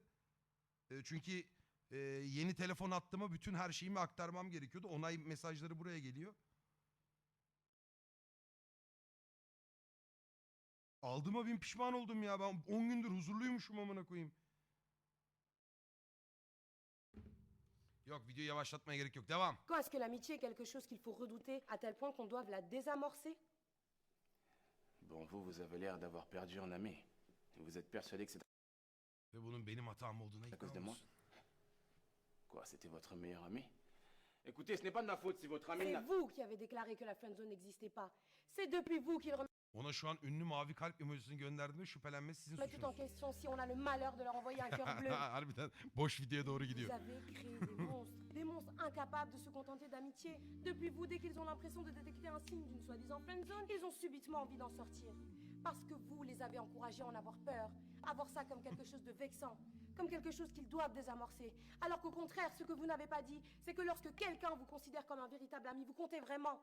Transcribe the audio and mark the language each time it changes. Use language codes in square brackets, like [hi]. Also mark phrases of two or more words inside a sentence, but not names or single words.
[tr] Çünkü yeni telefon attığıma bütün her şeyimi aktarmam gerekiyordu. Onay mesajları buraya geliyor. Aldığıma bin pişman oldum ya. Ben 10 gündür huzurluymuşum amına koyayım. Yok videoyu yavaşlatmaya gerek yok. Devam. [fr] Est-ce que l'amitié est quelque chose qu'il faut redouter à tel point qu'on doive la désamorcer? Bon, vous avez l'air d'avoir perdu un ami. Vous êtes persuadé que c'est [tr] Ve bunun benim hatam olduğuna [fr] à [tr] ikna [fr] cause de moi? [tr] olmuşsun. [fr] Quoi, c'était votre meilleur ami? Écoutez, ce n'est pas de ma faute si votre ami C'est n'a... vous qui avez déclaré que la friendzone n'existait pas. C'est depuis vous qu'il remet [tr] Ona şu an ünlü mavi kalp emojisini gönderdiğimde şüphelenmesi sizin [fr] tout en [tr] suçunuz. [fr] question si on a le malheur de leur envoyer un cœur bleu. [tr] Harbiden boş videoya doğru [fr] Vous [tr] gidiyor. [fr] avez créé des monstres incapables de se contenter d'amitié. Depuis vous, dès qu'ils ont l'impression de détecter un signe d'une soi-disant friendzone, ils ont subitement envie d'en sortir. Parce que vous les avez encouragés à en avoir peur, à voir ça comme quelque chose de vexant, comme quelque chose qu'ils doivent désamorcer. Alors qu'au contraire, ce que vous n'avez pas dit, c'est que lorsque quelqu'un vous considère comme un véritable ami, vous comptez vraiment.